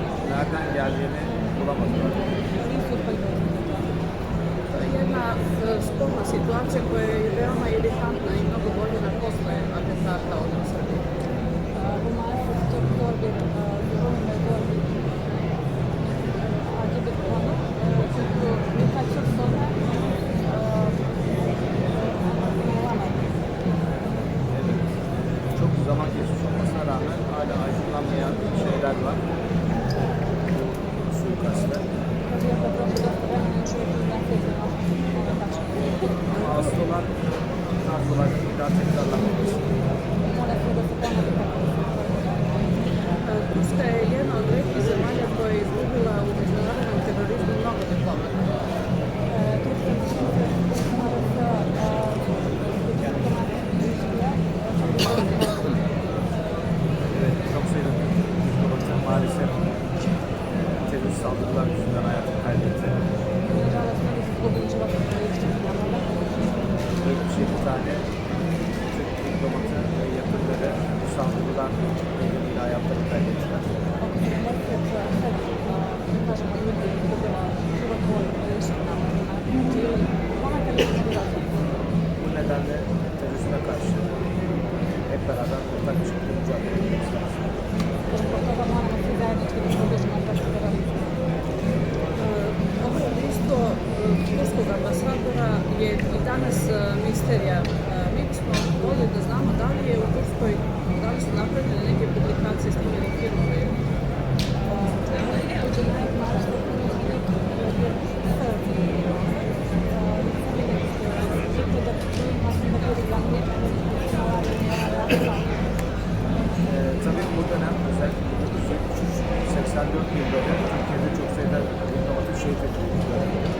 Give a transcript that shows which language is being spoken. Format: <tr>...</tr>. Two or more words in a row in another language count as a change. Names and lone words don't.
<tr>nereden geldiğini bulamadılar.</tr> <sr>To je jedna sporna situacija koja je veoma iritantna i mnogo godina posle atentata ovdje u Srbiji.</sr> <tr>Çok zaman geçmiş olmasına rağmen hala aydınlanmayan şeyler var. Suikastler. Ama asıl olan tarz olarak bir daha tekrarlanmaması.</tr> <sr>Turska je jedna od retkih zemalja koja je izgubila u međunarodnom terorizmu mnogo diplomata.</sr> <tr>Evet, çok sayıda diplomatın maalesef terörist saldırılar yüzünden hayatını kaybetti. 77 tane Türk diplomatı ve yakınları bu saldırılar nedeniyle hayatlarını kaybettiler. Bu nedenle terörizme karşı hep beraber ortak bir şekilde mücadele etmemiz lazım.</tr> <sr>Ovo ubistvo turskog ambasadora je i danas misterija. Mi bismo volili da znamo da li je u Turskoj, da li su napravljene neke publikacije snimljene filmove.</sr> <tr>Tabii bu dönem özellikle 1983-84 yılları Türkiye'de çok sayıda diplomatın şehit edildiği dönem.</tr>